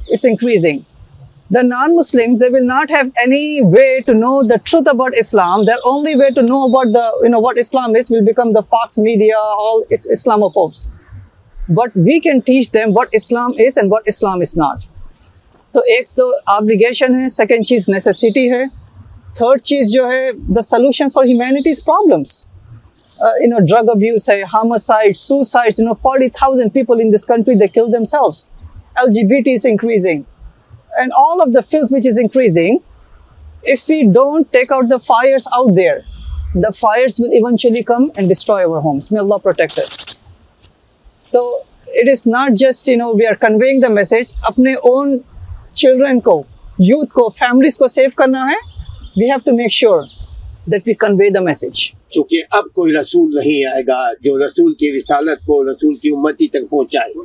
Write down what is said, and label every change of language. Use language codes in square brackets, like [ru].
[en] It's increasing. The non-Muslims, they will not have any way to know the truth about Islam. Their only way to know about what Islam is will become the Fox media, all its Islamophobes. But we can teach them what Islam is and what Islam is not. [hi] तो एक तो obligation है, second चीज necessity है, third चीज जो है [en] the solutions for humanity's problems. Drug abuse है, homicide, suicides, 40,000 people in this country, they kill themselves. LGBT is increasing. And all of the filth which is increasing, if we don't take out the fires out there, the fires will eventually come and destroy our homes. May Allah protect us. So it is not just, we are conveying the message, [hi] अपने own children को, youth को, families को save करना है, [en] we have to make sure that we convey the message. [hi] चूंकि अब कोई रसूल नहीं आएगा जो रसूल की रिसालत को रसूल की उम्मती तक पहुंचाए.